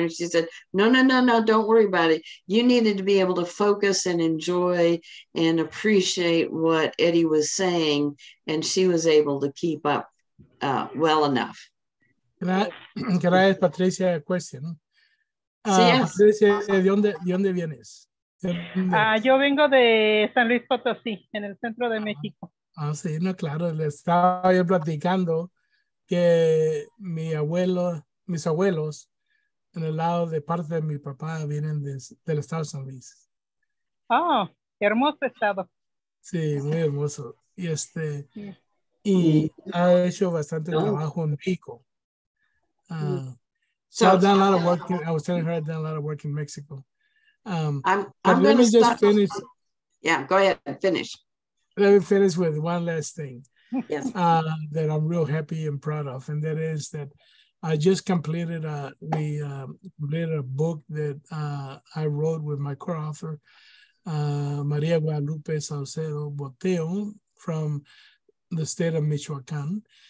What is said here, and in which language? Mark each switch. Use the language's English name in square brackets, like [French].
[English] And she said, no, don't worry about it. You needed to be able to focus and enjoy and appreciate what Eddie was saying. And she was able to keep up well enough. Can I ask Patricia a question? Yes. [Spanish] Patricia, ¿de dónde vienes? Yo vengo de San Luis Potosí, en el centro de México. Sí, no, claro, le estaba yo platicando que mis abuelos, en el lado de parte de mi papá, vienen del estado de San Luis. Oh, qué hermoso estado. Sí, muy hermoso. Y ha hecho bastante trabajo en México. [English] So I've done a lot of work. I was telling her I've done a lot of work in Mexico. I'm let me just finish. Yeah, go ahead and finish. Let me finish with one last thing. Yes. That I'm real happy and proud of, and that is that I just completed completed a book that I wrote with my co-author, Maria Guadalupe Saucedo Boteo from the state of Michoacan.